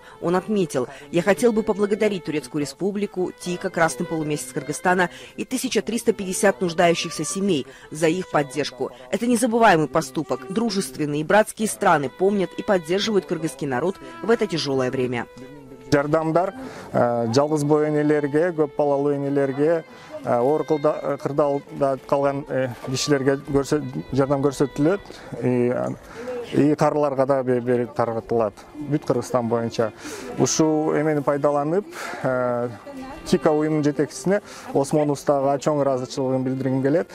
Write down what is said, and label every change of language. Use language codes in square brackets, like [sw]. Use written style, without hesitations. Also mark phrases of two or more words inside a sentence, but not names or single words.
[ru] Он отметил: «Я хотел бы поблагодарить Турецкую Республику, ТИКа, Красный полумесяц Кыргызстана и 1350 нуждающихся семей за их поддержку. Это незабываемый поступок. Дружественные и братские страны помнят и поддерживают кыргызский народ в это тяжелое время». [ky] Жардамдар жалгыз бой энелерге, көп балалуу энелерге, оор кырдаалда калган кишилерге жардам көрсөтүлөт. И карыларга да бери таркатылат. Бүт Кыргызстан боюнча. Ушул эмени пайдаланып, ТИКа уюмунун жетекчисине Осман Устага чоң ыраазычылыгын билдиргим келет.